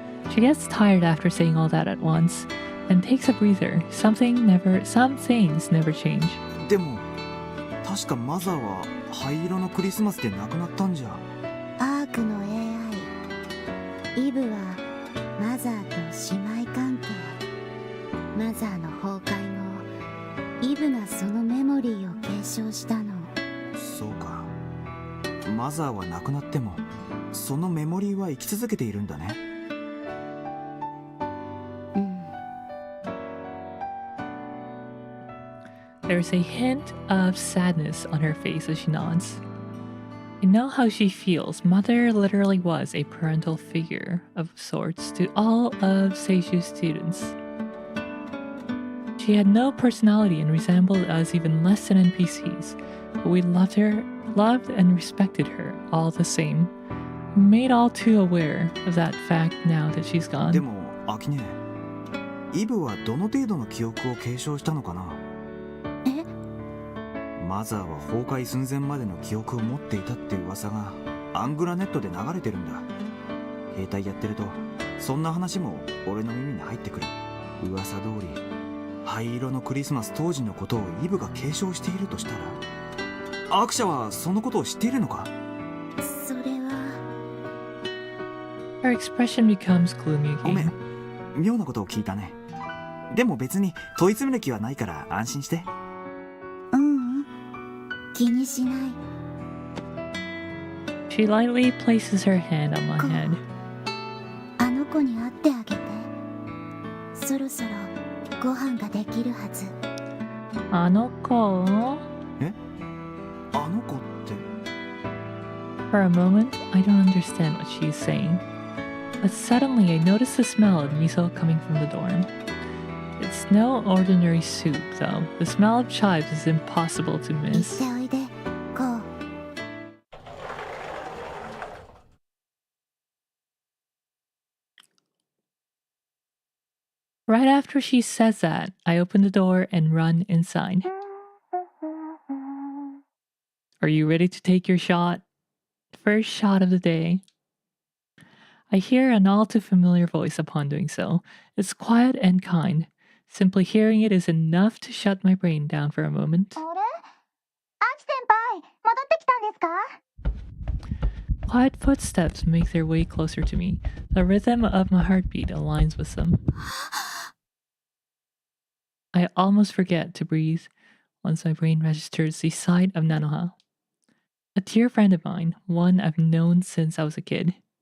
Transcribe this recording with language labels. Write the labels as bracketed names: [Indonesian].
[English] She gets tired after saying all that at once and takes a breather. Some things never change. [Japanese] でも確かマザーは灰色のクリスマスで亡くなったんじゃ。アークの AI イブはマザーと姉妹関係。マザーの崩壊後イブがそのメモリーを継承したの。そうか。マザーは亡くなってもそのメモリーは生き続けているんだね。 [English] There's a hint of sadness on her face as she nods. I know how she feels. Mother literally was a parental figure of sorts to all of Seishu's students. She had no personality and resembled us even less than NPCs, but we loved and respected her all the same. Made all too aware of that fact now that she's gone. [Japanese] でもアキネ、イブはどの程度の記憶を継承したのかな。マザーは崩壊寸前までの記憶を持っていたって噂がアングラネットで流れてるんだ。兵隊やってるとそんな話も俺の耳に入ってくる。噂通り灰色のクリスマス当時のことをイブが継承しているとしたら、アーク社はそのことを知っているのか。それは [English] Her expression becomes gloomy [Japanese] ごめ [English] again. [Japanese] ん、妙なことを聞いたね。でも別に問い詰める気はないから安心して。気にしない。 [English] She lightly places her hand on my head. [Japanese] あの子に会ってあげて。そろそろご飯ができるはず。あの子？え？あの子って。 [English] For a moment, I don't understand what she's saying. But suddenly I notice the smell of miso coming from the dorm. It's no ordinary soup, though. The smell of chives is impossible to [Japanese] 行っ [English] miss. [Japanese] ておいで、こう。 [English] Right after she says that, I open the door and run inside. Are you ready to take your shot? First shot of the day. I hear an all too familiar voice upon doing so. It's quiet and kind. Simply hearing it is enough to shut my brain down for a moment. [Japanese] あれ？アキ先輩、戻ってきたんですか？ [English] Quiet footsteps make their way closer to me. The rhythm of my heartbeat aligns with them. I almost forget to breathe once my brain registers the sight of Nanoha. A dear friend of mine, one I've known since I was a kid.